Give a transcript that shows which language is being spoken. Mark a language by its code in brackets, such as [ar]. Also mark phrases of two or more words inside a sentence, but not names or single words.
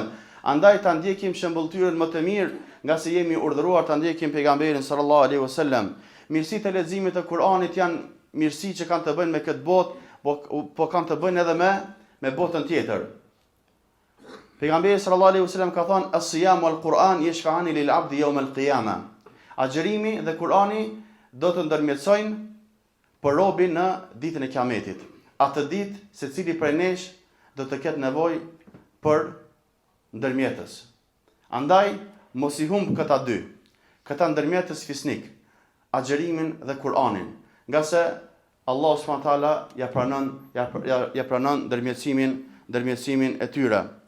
[sq] Andaj ta ndjekim shembulltyrën më të mirë, nga se jemi urdhëruar ta ndjekim pejgamberin [ar] صلى الله عليه وسلم. [sq] Mirësitë e leximit të Kur'anit janë mirësi që kanë të bëjnë me këtë botë, po kanë të bëjnë edhe me botën tjetër. Pejgamberi [ar] صلى الله عليه وسلم [sq] ka thënë [ar] الصيام والقرآن يشفعان للعبد يوم القيامة. [sq] Agjerimi dhe Kur'ani do të ndërmjetësojnë për robin në ditën e Kiametit. Atë ditë secili prej nesh do të ketë nevojë për ndërmjetës. Andaj mos I humb këta dy, këta ndërmjetës fisnik, agjerimin dhe Kur'anin, nga se Allah [ar] سبحانه وتعالى [sq] ja pranon ndërmjetësimin e tyre.